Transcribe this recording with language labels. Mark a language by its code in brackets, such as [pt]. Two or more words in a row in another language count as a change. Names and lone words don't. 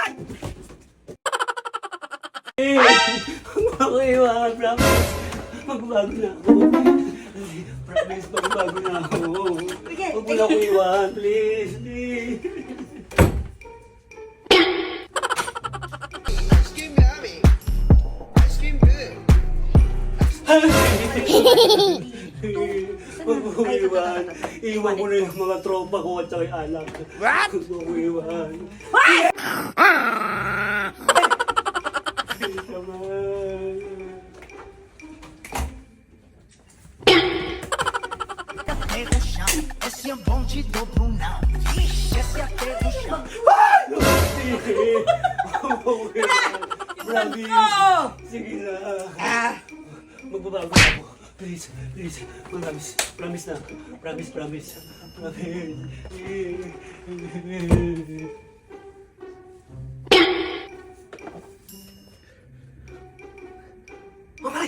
[en] Okay, promise. [tl] Magbabago na ako. Promise, magbabago na ako. Sige, Huwag mo na ako iwan, please. Please. [en] Ice cream yummy. Ice cream good. [tl] Huwag mo ako iwan. Iwan ko na yung mga tropa ko at saka yung alak. What? Huwag mo ako iwan. Please naman. [pt] Pé no chão, esse é um bonde do Brunão. Ixi, esse é pé no chão. [tl] Promise. Oh! Sige na. Magbabago na ako. [en] Please, please. Promise. Promise na. Promise, promise. Promise. Mamay!